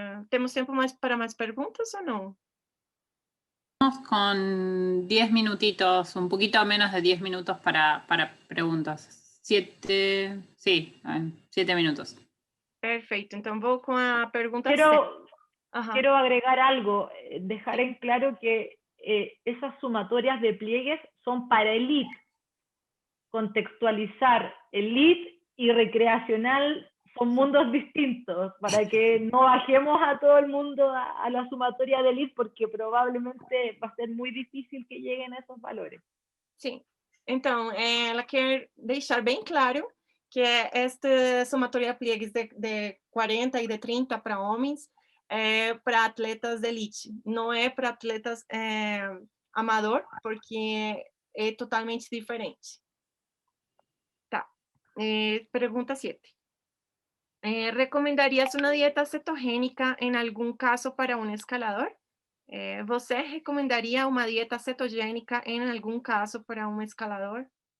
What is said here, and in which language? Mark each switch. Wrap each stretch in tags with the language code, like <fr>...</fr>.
<pt>Temos tempo para mais perguntas ou não?</pt> <es>Vamos con 10 minutitos, un poquito menos de 10 minutos para preguntas. 7 minutos.</es> <pt>Perfeito, então vou com a pergunta</pt> <es>Quiero agregar algo, dejar en claro que esas sumatorias de pliegues son para elite. Contextualizar elite y recreacional son mundos distintos, para que no bajemos a todo el mundo a la sumatoria de elite, porque probablemente va a ser muy difícil que lleguen a esos valores.</es> <pt>Sim, então, ela quer deixar bem claro que esta somatória de pliegues de 40 e de 30 para homens é para atletas de elite, não é para atletas amador, porque é totalmente diferente. Tá, pergunta 7.</pt> <es>¿Recomendarías una dieta cetogénica en algún caso para un escalador? ¿Você recomendaría una dieta cetogénica en algún caso para un escalador?</es>